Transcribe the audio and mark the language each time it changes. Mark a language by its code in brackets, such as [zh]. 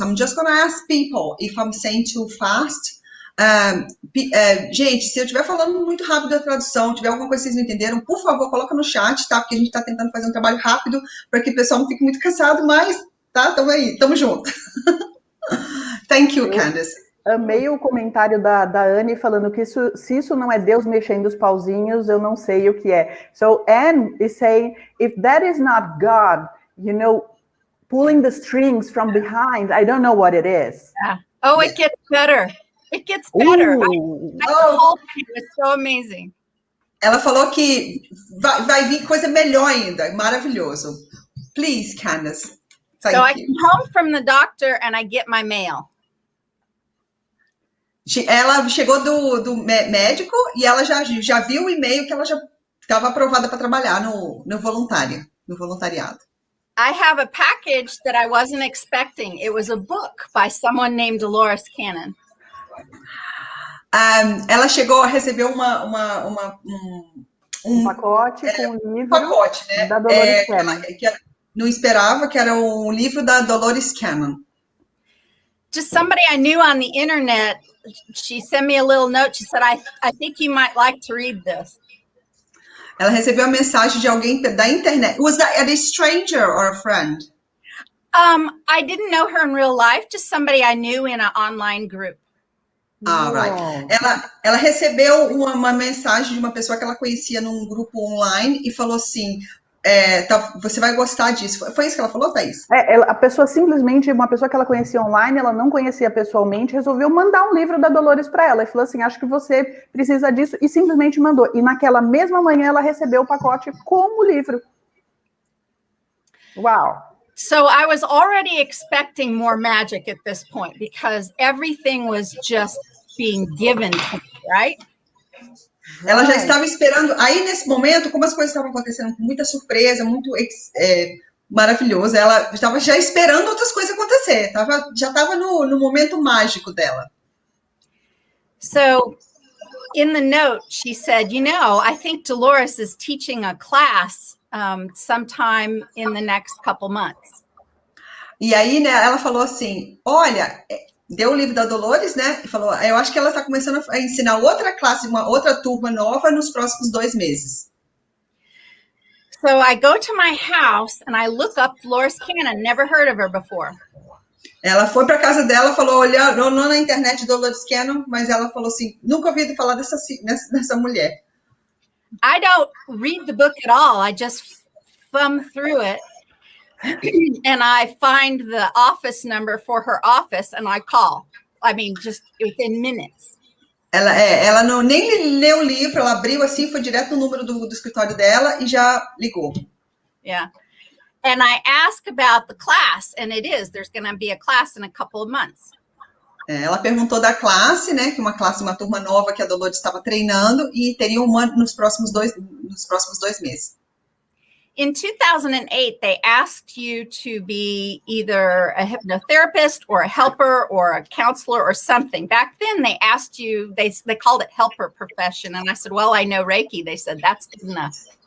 [en] I'm just going to ask people if I'm saying too fast. [pt] Gente, se eu estiver falando muito rápido a tradução, tiver alguma coisa que vocês não entenderam, por favor, coloca no chat, tá? Porque a gente está tentando fazer um trabalho rápido para que o pessoal não fique muito cansado, mas, tá? Tamo aí, tamo junto. [en] Thank you, [pt] Candace. Amei o comentário da Anne falando que se isso não é Deus mexendo os pauzinhos, eu não sei o que é. [en] So Anne is saying, if that is not God, pulling the strings from behind, I don't know what it is. Yeah. Oh, it gets better. It gets better. The whole thing was so amazing. [pt] Ela falou que vai vir coisa melhor ainda, maravilhoso. [en] Please, Candace. So I come home from the doctor and I get my mail. [pt] Ela chegou do médico e ela já viu o e-mail que ela já estava aprovada para trabalhar no voluntariado. [en] I have a package that I wasn't expecting. It was a book by someone named Dolores Cannon. [pt] Ela chegou a receber um pacote com um livro né? Da Dolores Cannon. Que não esperava, que era um livro da Dolores Cannon. [en] Just somebody I knew on the internet, she sent me a little note. She said, I think you might like to read this. [pt] Ela recebeu a mensagem de alguém da internet. [en] Was that a stranger or a friend? I didn't know her in real life, just somebody I knew in an online group. Right. [pt] Ela recebeu uma mensagem de uma pessoa que ela conhecia num grupo online e falou assim, você vai gostar disso. Foi isso que ela falou, Thaís? A pessoa simplesmente, uma pessoa que ela conhecia online, ela não conhecia pessoalmente, resolveu mandar um livro da Dolores para ela e falou assim, acho que você precisa disso, e simplesmente mandou. E naquela mesma manhã ela recebeu o pacote com o livro. [en] Wow. So I was already expecting more magic at this point because everything was just being given to me, right? [pt] Ela já estava esperando. Aí, nesse momento, como as coisas estavam acontecendo com muita surpresa, muito maravilhoso, ela estava já esperando outras coisas acontecer. Já estava no momento mágico dela. [en] So, in the note, she said, I think Dolores is teaching a class sometime in the next couple months. [pt] E aí, né, ela falou assim, olha, deu o livro da Dolores, né, e falou, eu acho que ela está começando a ensinar outra classe, uma outra turma nova nos próximos 2 meses. [en] So I go to my house and I look up Dolores Cannon, never heard of her before. [pt] Ela foi para casa dela, falou, olhou na internet Dolores Cannon, mas ela falou assim, nunca ouvi falar dessa mulher. [en] I don't read the book at all. I just thumb through it and I find the office number for her office and I call. I mean, just within minutes. [pt] Ela não nem leu o livro, ela abriu assim, foi direto no número do escritório dela e já ligou. [en] Yeah. And I ask about the class, and there's going to be a class in a couple of months. [pt] Ela perguntou da classe, né, que uma turma nova que a Dolores estava treinando e teria uma nos próximos 2 meses. [en] In 2008, they asked you to be either a hypnotherapist or a helper or a counselor or something. Back then, they asked you, they called it helper profession. And I said, well, I know Reiki. They said, that's good enough.